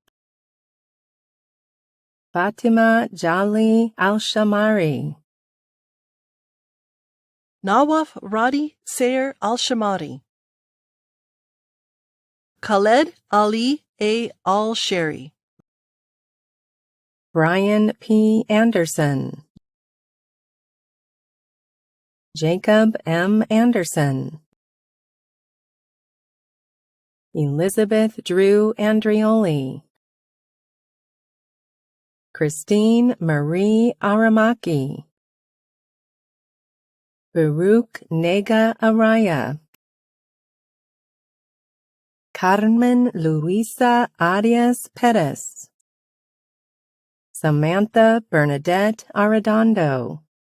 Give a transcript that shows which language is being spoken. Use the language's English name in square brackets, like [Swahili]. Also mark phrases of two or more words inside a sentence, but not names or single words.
[English] Fatima Jali Al-Shamari, Nawaf Radi Sayer Al-Shamari, Khaled Ali A. Al-Sheri, Brian P. Anderson, Jacob M. Anderson, Elizabeth Drew Andrioli, Christine Marie Aramaki, Baruch Nega Araya, Carmen Luisa Arias Perez, Samantha Bernadette Arredondo,